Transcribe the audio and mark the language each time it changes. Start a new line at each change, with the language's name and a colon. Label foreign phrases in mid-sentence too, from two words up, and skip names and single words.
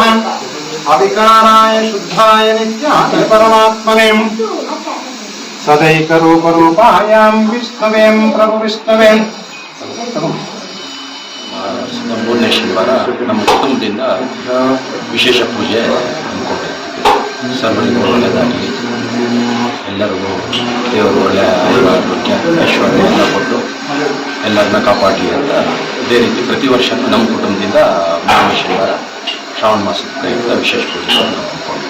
Sanskrit: अविकाराय शुद्धाय नित्याय परमात्मने सदैकरूपरूपायां विष्णवें प्रभु विष्णवे.
Kannada: ಮೂರನೇ ಶನಿವಾರ ನಮ್ಮ ಕುಟುಂಬದಿಂದ ವಿಶೇಷ ಪೂಜೆ ಹಮ್ಮಿಕೊಂಡಿರ್ತೀವಿ. ಸರ್ವರಿಗೂ ಒಳ್ಳೆಯದಾಗಲಿ, ಎಲ್ಲರಿಗೂ ದೇವರು ಒಳ್ಳೆಯ ಆರೋಗ್ಯ ಐಶ್ವರ್ಯ ಎಲ್ಲ ಕೊಟ್ಟು ಎಲ್ಲರನ್ನ ಕಾಪಾಡಲಿ ಅಂತ ಇದೇ ರೀತಿ ಪ್ರತಿ ವರ್ಷ ನಮ್ಮ ಕುಟುಂಬದಿಂದ ಮೂರನೇ ಶನಿವಾರ ಶ್ರಾವಣ ಮಾಸದ ಪ್ರಯುಕ್ತ ವಿಶೇಷ ಪೂಜೆ ಹಮ್ಮಿಕೊಂಡಿದ್ದೀವಿ.